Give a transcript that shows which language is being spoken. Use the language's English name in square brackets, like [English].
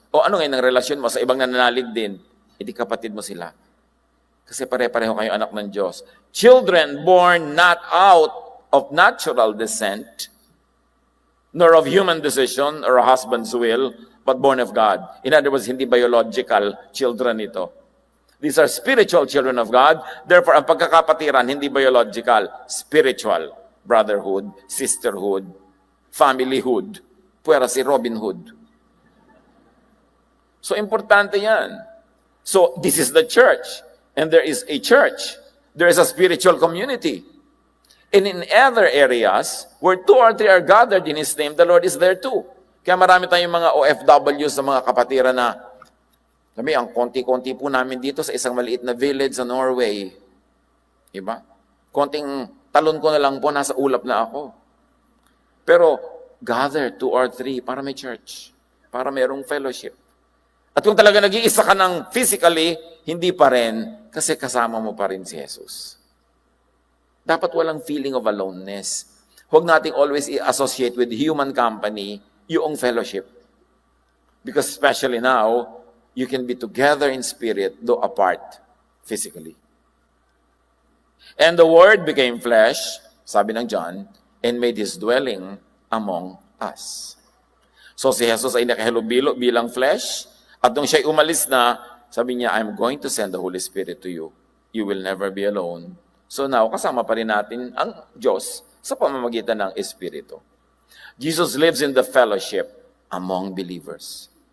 [Filipino] O ano ngayon ang relasyon mo sa ibang nananalig din? Hindi kapatid mo sila. Kasi pare-pareho kayo anak ng Diyos. [English] Children born not out of natural descent, nor of human decision or a husband's will, but born of God. In other words, [Filipino] hindi biological children ito. [English] These are spiritual children of God. [Filipino] Therefore, ang pagkakapatiran, hindi biological, spiritual. [English] Brotherhood, sisterhood, familyhood, [Filipino] puwera si [English] Robin Hood. So, [Filipino] importante yan. [English] So, this is the church. And there is a church. There is a spiritual community. And in other areas, where 2 or 3 are gathered in His name, the Lord is there too. [Filipino] Kaya marami tayong mga OFWs sa mga kapatiran na, sabi, ang konti-konti po namin dito sa isang maliit na village sa Norway. Diba? Konting talon ko na lang po, nasa ulap na ako. Pero, [English] gather 2 or 3 [Filipino] para may church. Para mayroong fellowship. At kung talaga nag-iisa ka ng physically, hindi pa rin, kasi kasama mo pa rin si Jesus. Dapat walang [English] feeling of aloneness. [Filipino] Huwag nating [English] always i-associate with human company yung fellowship. Because especially now, you can be together in spirit, though apart physically. And the Word became flesh, [Filipino] sabi ng [English] John, and made His dwelling among us. [Filipino] So si Jesus ay nakahilubilo bilang flesh, at nung siya'y umalis na, sabi niya, [English] I'm going to send the Holy Spirit to you. You will never be alone. [Filipino] So now, kasama pa rin natin ang Diyos sa pamamagitan ng Espiritu. [English] Jesus lives in the fellowship among believers.